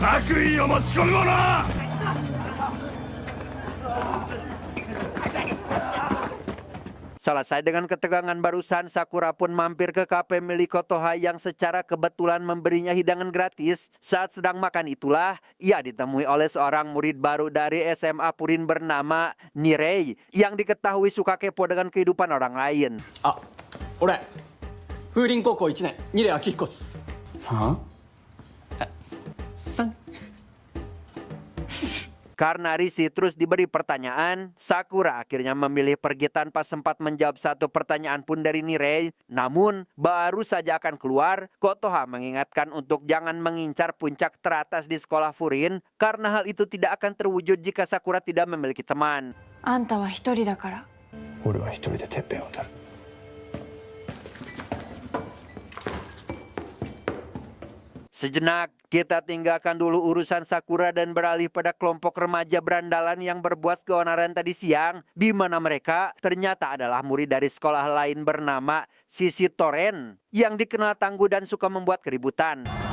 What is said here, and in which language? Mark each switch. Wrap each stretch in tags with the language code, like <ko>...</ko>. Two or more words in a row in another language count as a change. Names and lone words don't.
<id>Selesai dengan ketegangan barusan, Sakura pun mampir ke kafe milik Kotoha yang secara kebetulan memberinya hidangan gratis. Saat sedang makan itulah, ia ditemui oleh seorang murid baru dari SMA Furin bernama Nirei yang diketahui suka kepo dengan kehidupan orang lain.</id> <ja>あ、俺風林高校1年二レ明彦っす。は？ 3</ja> <id>Karena risih terus diberi pertanyaan, Sakura akhirnya memilih pergi tanpa sempat menjawab satu pertanyaan pun dari Nirei. Namun, baru saja akan keluar, Kotoha mengingatkan untuk jangan mengincar puncak teratas di sekolah Furin karena hal itu tidak akan terwujud jika Sakura tidak memiliki teman.</id> <ja>あんたは一人だから。俺は一人でてっぺんを取る。</ja> <id>Sejenak, kita tinggalkan dulu urusan Sakura dan beralih pada kelompok remaja berandalan yang berbuat keonaran tadi siang, di mana mereka ternyata adalah murid dari sekolah lain bernama Sisi Toren, yang dikenal tangguh dan suka membuat keributan.</id>